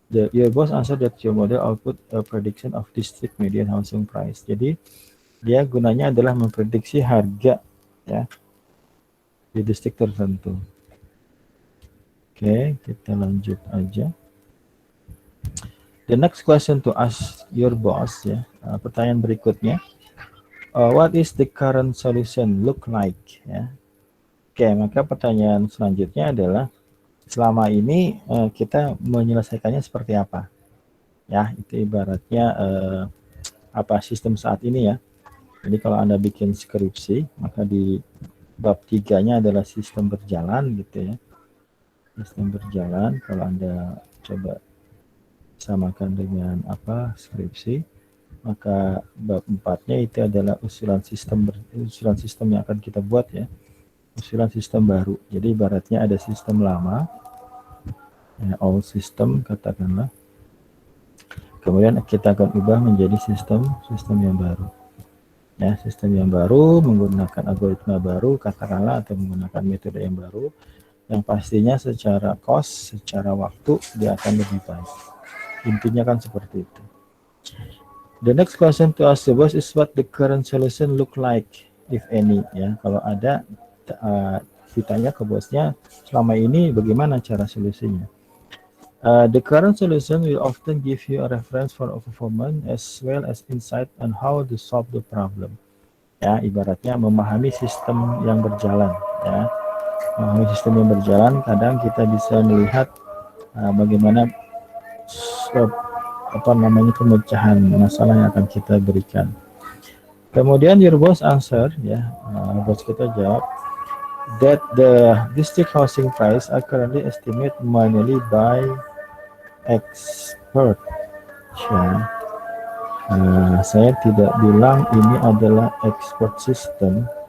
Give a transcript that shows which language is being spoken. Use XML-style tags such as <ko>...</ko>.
<en>Your boss answer that your model output a prediction of district median housing price.</en> <id>Jadi dia gunanya adalah memprediksi harga ya di distrik tertentu. Oke, kita lanjut aja.</id> <en>The next question to ask your boss ya.</en> <id>Pertanyaan berikutnya.</id> <en>What is the current solution look like?</en> <id>Ya. Oke, maka pertanyaan selanjutnya adalah selama ini kita menyelesaikannya seperti apa? Ya, itu ibaratnya apa sistem saat ini ya. Jadi kalau Anda bikin skripsi, maka di bab 3-nya adalah sistem berjalan gitu ya. Sistem berjalan, kalau Anda coba samakan dengan apa skripsi, maka bab 4-nya itu adalah usulan sistem yang akan kita buat ya, usulan sistem baru. Jadi ibaratnya ada sistem lama ya,</id> <en>old system</en> <id>katakanlah, kemudian kita akan ubah menjadi sistem yang baru ya, sistem yang baru menggunakan algoritma baru katakanlah, atau menggunakan metode yang baru yang pastinya secara cost, secara waktu dia akan lebih baik. Intinya kan seperti itu.</id> <en>The next question to ask the boss is what the current solution look like, if any.</en> <id>Ya, kalau ada ditanya ke bosnya, selama ini bagaimana cara solusinya?</id> <en>The current solution will often give you a reference for a performance as well as insight on how to solve the problem.</en> <id>Ya, ibaratnya memahami sistem yang berjalan. Ya, memahami sistem yang berjalan, kadang kita bisa melihat bagaimana apa namanya pemecahan masalah yang akan kita berikan. Kemudian</id> <en>your boss answer ya,</en> <id>bos kita jawab</id> <en>that the district housing price are currently estimated manually by expert.</en> <id>Ya. Saya tidak bilang ini adalah expert system.</id>